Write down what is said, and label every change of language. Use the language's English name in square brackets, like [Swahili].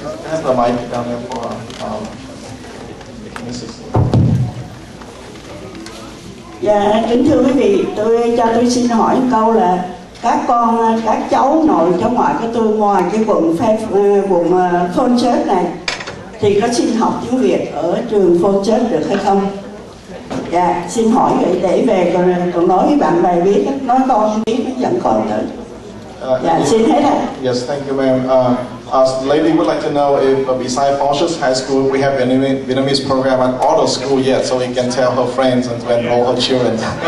[English] Have the mic down there for Mrs. [Vietnamese] Dạ, kính thưa quý vị, tôi xin hỏi một câu là các cháu nội cháu ngoại của tôi ngoài cái quận Falls Church này thì có xin học tiếng Việt ở trường Falls Church được hay không? Dạ, xin hỏi vậy để về còn nói với bạn bè biết, nói con biết nó dẫn con tới. Dạ, xin hết ạ. [English] Yes, thank you, ma'am. Lady would like to know if besides Falls Church High School, we have an Vietnamese program at all the school yet, so we can tell her friends and to enroll her children.